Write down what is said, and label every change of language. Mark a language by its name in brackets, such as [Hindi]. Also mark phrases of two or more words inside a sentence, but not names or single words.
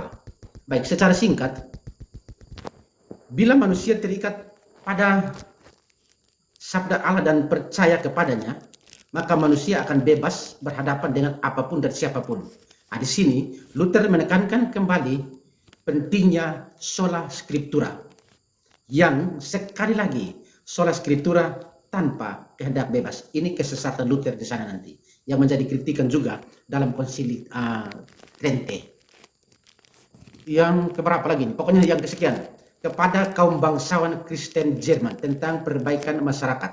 [Indonesian] Baik, secara singkat, bila manusia terikat pada sabda Allah dan percaya kepadanya, maka manusia akan bebas berhadapan dengan apapun dan siapapun. Nah, di sini Luther menekankan kembali pentingnya [Latin] sola scriptura, [Indonesian] yang sekali lagi [Latin] sola scriptura [Indonesian] tanpa kehendak bebas. Ini kesesatan Luther di sana nanti, yang menjadi kritikan juga dalam konsili Trente. Yang keberapa lagi? Pokoknya yang kesekian, kepada kaum bangsawan Kristen Jerman tentang perbaikan masyarakat.